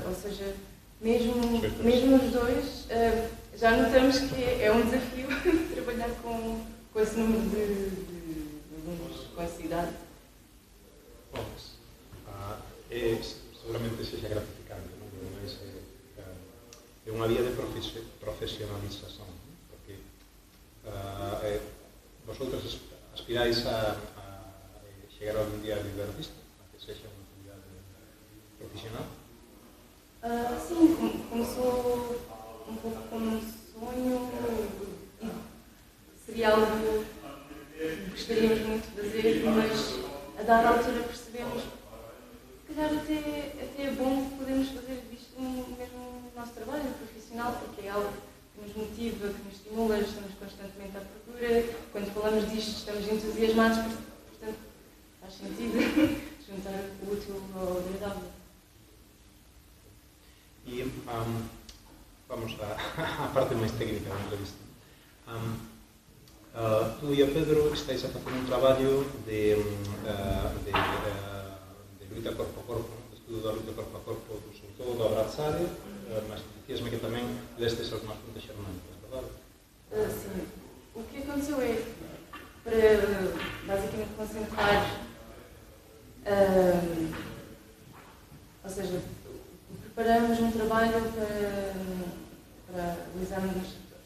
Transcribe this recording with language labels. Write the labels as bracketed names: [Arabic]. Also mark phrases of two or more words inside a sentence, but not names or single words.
[Portuguese] Ou seja, mesmo os dois, já notamos que é um desafio trabalhar com esse número de alunos com essa idade. [Galician] Bom, seguramente seja gratificante, mas é unha vía de profesionalización, porque [Spanish] vosotros aspiráis [Galician] a chegar algún día a viver disto, a que sexa unha actividade profesional? [Portuguese] Sim, começou um pouco como um sonho e seria algo que gostaríamos muito de fazer, mas a dada altura percebemos que se calhar até é bom podermos fazer disto mesmo no nosso trabalho profissional, porque é algo que nos motiva, que nos estimula, estamos constantemente à procura, quando falamos disto estamos entusiasmados, portanto faz sentido juntar o útil ao agradável. [Galician] E vamos à parte máis técnica da entrevista. Tú e o Pedro estáis a facer un traballo de luta corpo a corpo, de estudo da luta corpo a corpo, sobre todo do abrazare, mas dicíasme que tamén lestes as máis puntas xermánicas, verdade? [Portuguese] Sim. O que aconteceu é, para basicamente concentrar, ou seja, preparamos um trabalho para o exame dos instrutores.